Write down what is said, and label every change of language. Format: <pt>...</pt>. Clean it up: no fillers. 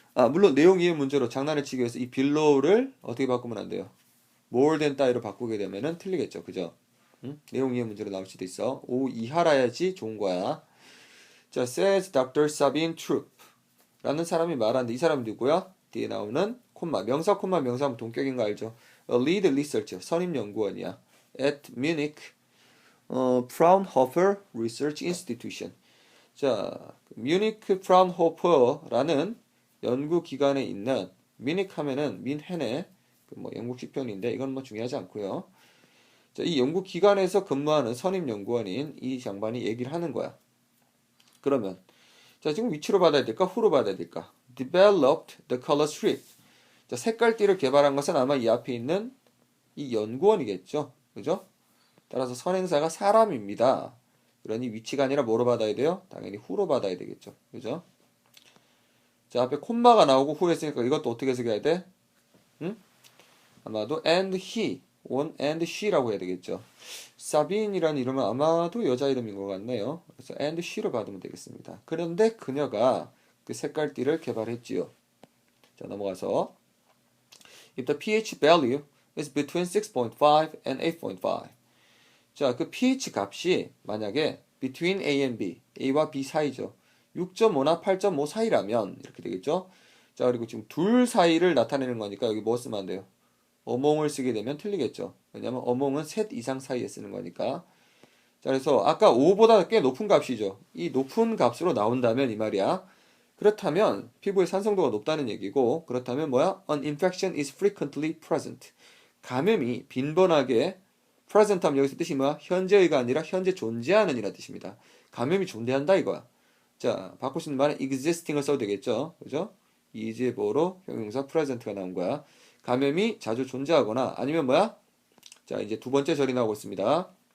<ko>물론 내용 이해 문제로 장난을 치기 위해서 이 below를 어떻게 바꾸면 안 돼요?</ko> <en>more than</en> <ko>따위로 바꾸게 되면은 틀리겠죠. 그죠? 응? 내용 이해 문제로 나올 수도 있어. 5 이하라야지 좋은 거야. 자,</ko> <en>says Dr.</en> <ko>Sabine Troop 라는 사람이 말하는데 이 사람이 누구야? 뒤에 나오는 콤마, 명사 콤마 명사하면 동격인 거 알죠?</ko> <en>A lead researcher,</en> <ko>선임 연구원이야.</ko> <en>At Munich Fraunhofer Research Institution.</en> <ko>자, 뮤니크 프라운호퍼라는 연구기관에 있는 뮤닉 하면은 민헨의 뭐 영국 시편인데 이건 뭐 중요하지 않고요. 자, 이 연구기관에서 근무하는 선임 연구원인 이 양반이 얘기를 하는 거야. 그러면 자, 지금 위치로 받아야 될까? 후로 받아야 될까?</ko> <en>Developed the color strip.</en> <ko>자, 색깔띠를 개발한 것은 아마 이 앞에 있는 이 연구원이겠죠. 그죠? 따라서 선행사가 사람입니다. 그러니 위치가 아니라 뭐로 받아야 돼요? 당연히 후로 받아야 되겠죠. 그죠? 자, 앞에 콤마가 나오고 후 했으니까 이것도 어떻게 해석해야 돼? 응? 아마도</ko> <en>and he, on and she</en> <ko>라고 해야 되겠죠. 사빈이라는 이름은 아마도 여자 이름인 것 같네요. 그래서 and she로 받으면 되겠습니다. 그런데 그녀가 그 색깔띠를 개발했지요. 자, 넘어가서</ko> <en>If the pH value is between 6.5 and 8.5</en> <ko>자, 그 pH 값이 만약에</ko> <en>between A and B,</en> <ko>A와 B 사이죠. 6.5나 8.5 사이라면 이렇게 되겠죠. 자, 그리고 지금 둘 사이를 나타내는 거니까 여기 뭐 쓰면 안 돼요? 어몽을 쓰게 되면 틀리겠죠. 왜냐면 어몽은 셋 이상 사이에 쓰는 거니까. 자, 그래서 아까 5보다 꽤 높은 값이죠. 이 높은 값으로 나온다면 이 말이야. 그렇다면 피부의 산성도가 높다는 얘기고 그렇다면 뭐야?</ko> <en>An infection is frequently present.</en> <ko>감염이 빈번하게 present 하면 여기서 뜻이 뭐야? 현재의가 아니라 현재 존재하는 이라는 뜻입니다. 감염이 존재한다 이거야. 자, 바꿀 수 있는 말은 existing을 써도 되겠죠. 그죠? is의 보로 형용사 present가 나온 거야. 감염이 자주 존재하거나 아니면 뭐야? 자, 이제 두 번째 절이 나오고 있습니다.</ko>